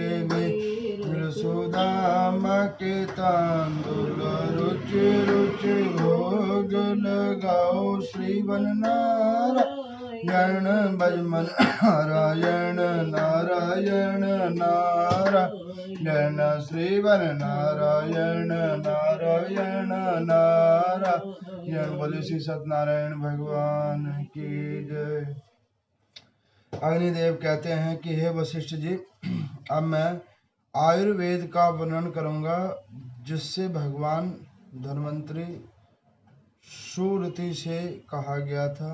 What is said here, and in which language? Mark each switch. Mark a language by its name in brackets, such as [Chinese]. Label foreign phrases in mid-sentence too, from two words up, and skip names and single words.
[Hindi] वीर सुदामा के तांदुल रुचि रुचि भोग लगाओ श्रीवन नारायण भजमन नारायण नारायण नारायण श्रीवन नारायण नारायण नारायण बोले श्री सत्यनारायण भगवान की जय। अग्निदेव कहते हैं कि हे वशिष्ठ जी, अब मैं आयुर्वेद का वर्णन करूंगा जिससे भगवान धन्वंतरी सुरति से कहा गया था।